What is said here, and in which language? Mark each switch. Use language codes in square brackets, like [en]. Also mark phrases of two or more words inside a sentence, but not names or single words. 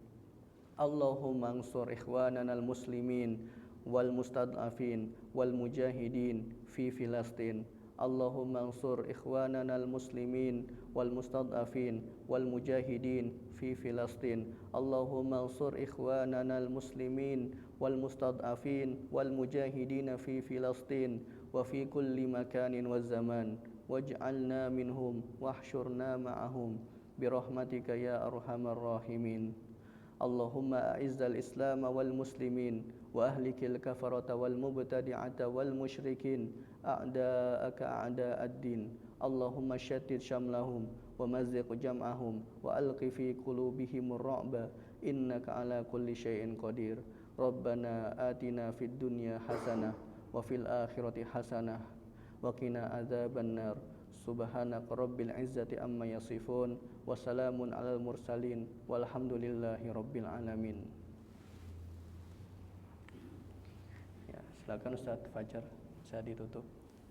[ar] اللهم انصر إخواننا المسلمين والمستضعفين والمجاهدين في فلسطين. اللهم انصر إخواننا المسلمين والمستضعفين والمجاهدين في فلسطين. اللهم انصر إخواننا المسلمين والمستضعفين والمجاهدين في فلسطين وفي كل مكان وزمان واجعلنا منهم واحشرنا معهم برحمتك يا أرحم الراحمين. اللهم أعز الإسلام والمسلمين وأهلك الكفرة والمبتدعة والمشركين أعداءك أعداء الدين. اللهم شتت شملهم ومزق جمعهم وألق في قلوبهم الرعب إنك على كل شيء قدير. ربنا آتنا في الدنيا حسنة وفي الآخرة حسنة وقنا عذاب النار. سبحانك رب العزة عما يصفون وسلام على المرسلين والحمد لله رب العالمين. [id] Ya, silakan Ustaz Fajar, saya ditutup.